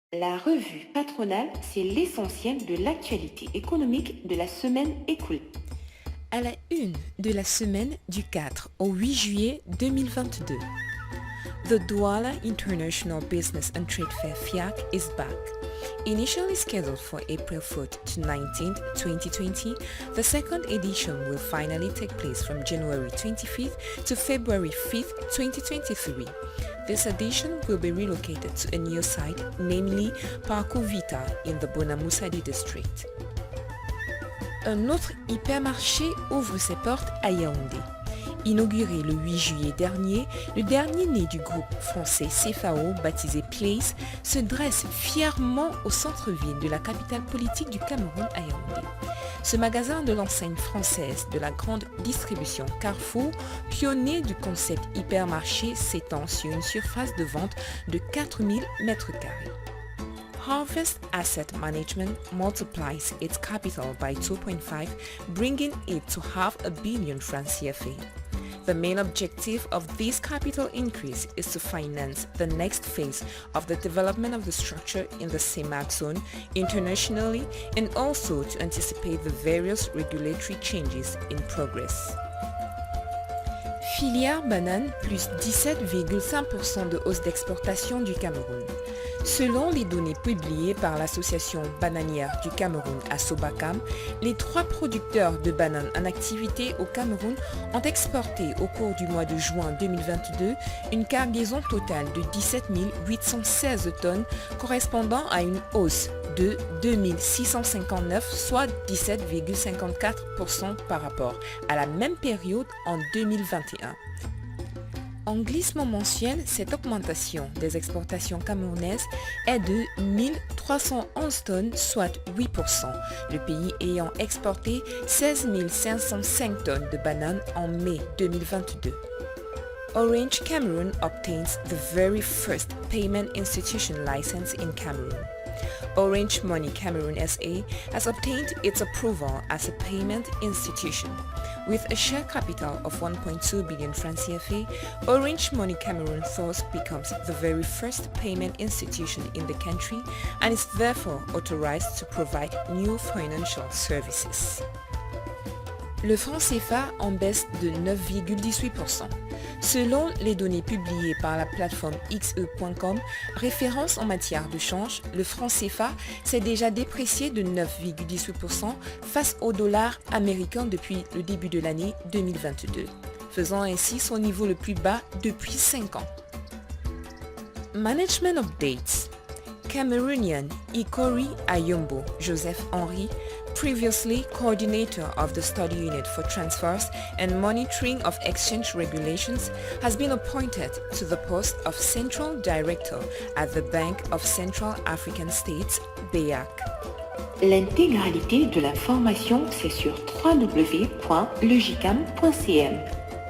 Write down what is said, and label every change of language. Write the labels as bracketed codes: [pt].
[fr] La revue patronale, c'est l'essentiel de l'actualité économique de la semaine écoulée. À la une de la semaine du 4 au 8 juillet 2022. [en] The Douala International Business and Trade Fair FIAC is back. Initially scheduled for April 4th to 19th, 2020, the second edition will finally take place from January 25th to February 5th, 2023. This edition will be relocated to a new site, namely Parco Vita in the Bonamoussadi district. [fr] Un autre hypermarché ouvre ses portes à Yaoundé. Inauguré le 8 juillet dernier, le dernier né du groupe français CFAO, baptisé Place, se dresse fièrement au centre-ville de la capitale politique du Cameroun à Yaoundé. Ce magasin de l'enseigne française de la grande distribution Carrefour, pionnier du concept hypermarché, s'étend sur une surface de vente de 4000 m². [en] Harvest Asset Management multiplies its capital by 2.5, bringing it to $500 million francs CFA. The main objective of this capital increase is to finance the next phase of the development of the structure in the CEMAC zone internationally and also to anticipate the various regulatory changes in progress. [fr] Filière banane plus 17,5% de hausse d'exportation du Cameroun. Selon les données publiées par l'association bananière du Cameroun Asobacam, les trois producteurs de bananes en activité au Cameroun ont exporté au cours du mois de juin 2022 une cargaison totale de 17 816 tonnes correspondant à une hausse de 2659, soit 17,54% par rapport à la même période en 2021. En glissement mensuel, cette augmentation des exportations camerounaises est de 1311 tonnes, soit 8%, le pays ayant exporté 16 505 tonnes de bananes en mai 2022. [en] Orange Cameroon obtains the very first payment institution license in Cameroon. Orange Money Cameroon SA has obtained its approval as a payment institution. With a share capital of 1.2 billion francs CFA, Orange Money Cameroon thus becomes the very first payment institution in the country and is therefore authorized to provide new financial services. [fr] Le franc CFA en baisse de 9,18%. Selon les données publiées par la plateforme xe.com, référence en matière de change, le franc CFA s'est déjà déprécié de 9,18% face au dollar américain depuis le début de l'année 2022, faisant ainsi son niveau le plus bas depuis 5 ans. [en] Management updates. Cameroonian Ikori Ayombo Joseph Henry, previously coordinator of the study unit for transfers and monitoring of exchange regulations, has been appointed to the post of Central Director at the Bank of Central African States, BEAC. [fr] L'intégralité de l'information, c'est sur www.legicam.cm.